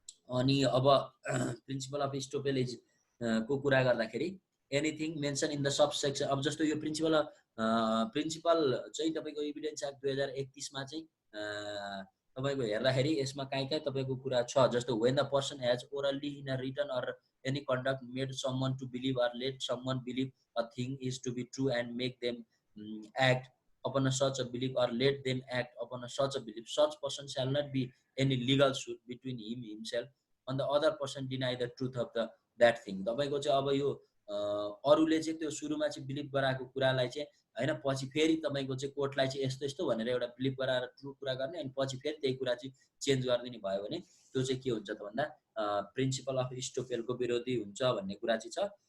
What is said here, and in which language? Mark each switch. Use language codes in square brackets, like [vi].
[ne] अनि अब principal of स्टोपेलेज को कुरा गर्दाखेरि [en] anything mention in the sub section, [ne] अब जस्तो यो प्रिन्सिपल चाहिँ तपाईँको इभिडेन्स एक्ट 2031 मा चाहिँ तपाईँको हेर्दाखेरि यसमा कहीँ तपाईँको कुरा छ। [en] जस्तो when the person has orally in a written or any conduct made someone to believe or let someone believe a thing is to be true and make them act upon a such a belief or let them act upon a such a belief, such person shall not be any legal suit between him himself and the other person deny the truth of the that thing। [ne] तपाईको चाहिँ अब यो अरूले चाहिँ त्यो सुरुमा चाहिँ believe गराएको कुरालाई चाहिँ हैन पछि फेरि तपाईको चाहिँ कोर्टलाई चाहिँ यस्तो यस्तो भनेर एउटा बिलिभ गराएर ट्रु कुरा गर्ने अनि पछि फेरि त्यही कुरा चाहिँ चेन्ज गरिदिने भयो भने त्यो चाहिँ के हुन्छ त भन्दा प्रिन्सिपल अफ स्टोपेलको विरोधी हुन्छ भन्ने कुरा चाहिँ छ।